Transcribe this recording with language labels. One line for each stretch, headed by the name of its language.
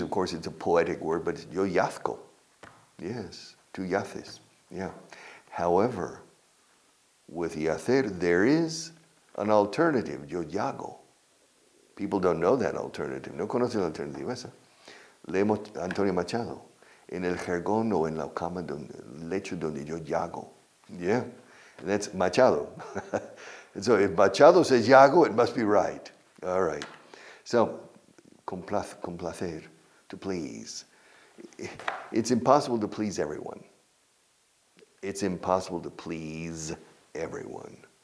English: Of course, it's a poetic word, but it's yo yazco. Yes, tú yaces. Yeah. However, with yacer, there is an alternative, yo yago. People don't know that alternative.
Spanish: No conocen la alternativa esa. Leemos Antonio Machado. En el jergón o en la cama, lecho donde yo yago.
English: Yeah, and that's Machado. And so if Machado says yago, it must be right. All right. So, complacer, to please. It's impossible to please everyone. It's impossible to please everyone.